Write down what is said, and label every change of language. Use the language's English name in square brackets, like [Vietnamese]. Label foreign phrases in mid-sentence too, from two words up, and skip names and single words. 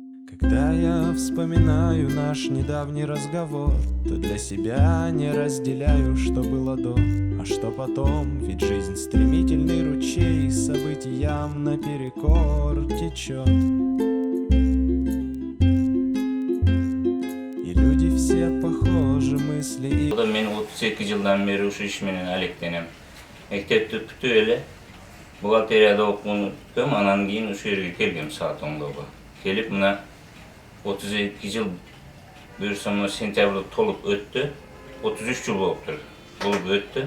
[Russian] Когда я вспоминаю наш недавний разговор, то для себя не разделяю, что было до, а что потом. Ведь жизнь стремительный ручей, событиям наперекор течет. И люди все похожи, мысли. [Kyrgyz] Мен 38 жылдан бeri ушу иш менен алектенем. Мектепти бүтүп эле бухгалтерияда окууну бүткөм, анан кийин ушул жерге келгем саат 10-го. Келип мына 32 жыл буюрса сентябрда толуп өттү. 33 жыл болуптур. Болуп өттү.